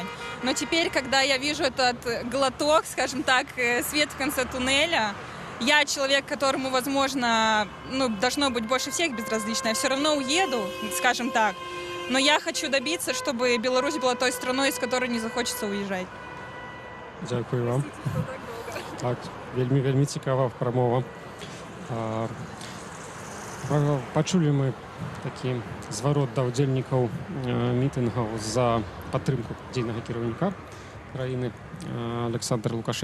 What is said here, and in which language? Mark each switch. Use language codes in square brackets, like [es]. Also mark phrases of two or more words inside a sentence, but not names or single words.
[ru] Но теперь, когда я вижу этот глоток, скажем так, свет в конце туннеля, я человек, которому, возможно, должно быть больше всех безразлично. Я все равно уеду, скажем так. Но я хочу добиться, чтобы Беларусь была той страной, из которой не захочется уезжать. [uk] Дякую вам. [be] Так, вельмі цікава прамова. Пачулі мы такі зварот да ўдзельнікаў мітынгаў за падтрымку дзейнага кіраўніка краіны Александра Лукашэнкі.